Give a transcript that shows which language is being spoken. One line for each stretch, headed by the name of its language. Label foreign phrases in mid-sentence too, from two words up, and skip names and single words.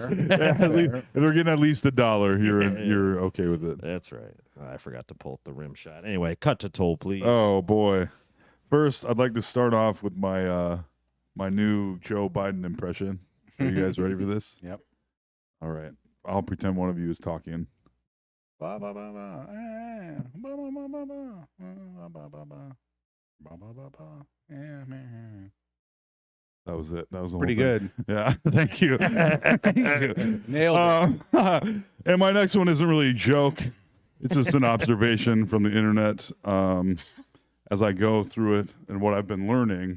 English: If they're getting at least $1, you're okay with it. That's right. I forgot to pull the rim shot. Anyway, cut to Toll, please. Oh, boy. First, I'd like to start off with my my new Joe Biden impression. Are you guys ready for this? Yep. All right. I'll pretend one of you is talking. Ba, ba, ba, ba. Eh. Ba, ba, ba, ba, ba. Ba, ba, ba, ba. Ba, ba, ba, ba. Yeah, man. That was it. That was the Pretty whole thing. good. Yeah. Thank you. Thank you. Nailed it. And my next one isn't really a joke. It's just an observation from the internet as I go through it and what I've been learning.